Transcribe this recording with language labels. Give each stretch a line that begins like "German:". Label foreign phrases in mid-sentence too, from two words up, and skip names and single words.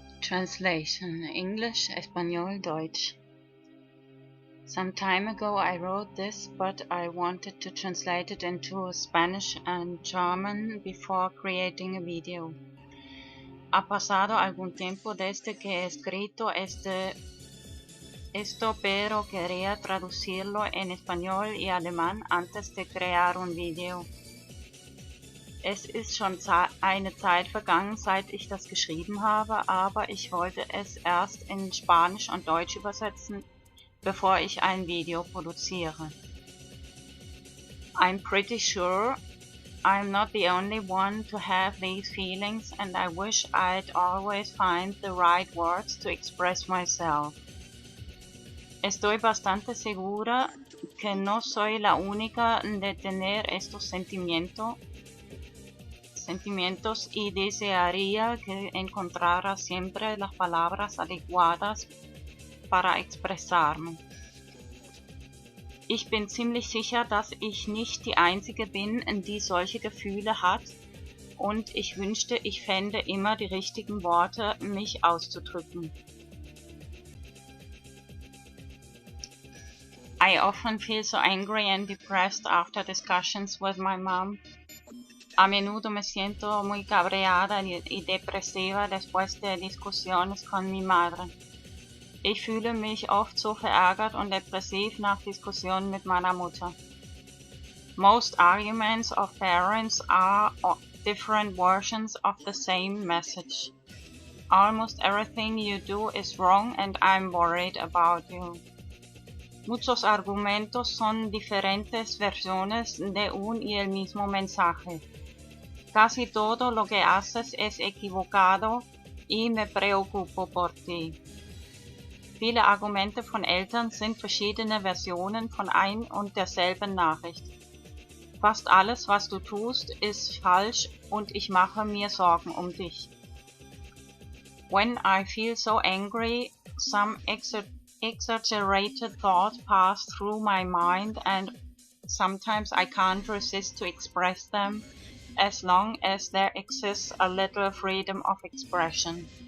English: Translation English, Espanol, Deutsch. Some time ago I wrote this, but I wanted to translate it into Spanish and German before creating a video.
Spanish: Ha pasado algún tiempo desde que he escrito esto, pero quería traducirlo en español y alemán antes de crear un video.
German: Es ist schon eine Zeit vergangen, seit ich das geschrieben habe, aber ich wollte es erst in Spanisch und Deutsch übersetzen, bevor ich ein Video produziere.
English: I'm pretty sure I'm not the only one to have these feelings, and I wish I'd always find the right words to express myself.
Spanish: Estoy bastante segura que no soy la única de tener estos sentimientos y desearía que encontrara siempre las palabras adecuadas para expressarme.
German: Ich bin ziemlich sicher, dass ich nicht die Einzige bin, die solche Gefühle hat, und ich wünschte, ich fände immer die richtigen Worte, mich auszudrücken.
English: I often feel so angry and depressed after discussions with my mom.
Spanish: A menudo me siento muy cabreada y depresiva después de discusiones con mi madre.
German: Ich fühle mich oft so verärgert und depressiv nach Diskussionen mit meiner Mutter.
English: Most arguments of parents are different versions of the same message. Almost everything you do is wrong and I'm worried about you.
Spanish: Muchos argumentos son diferentes versiones de un y el mismo mensaje. Casi todo lo que haces es equivocado y me preocupo por ti.
German: Viele Argumente von Eltern sind verschiedene Versionen von ein und derselben Nachricht. Fast alles, was du tust, ist falsch und ich mache mir Sorgen um dich.
English: When I feel so angry, some exaggerated thoughts pass through my mind and sometimes I can't resist to express them as long as there exists a little freedom of expression.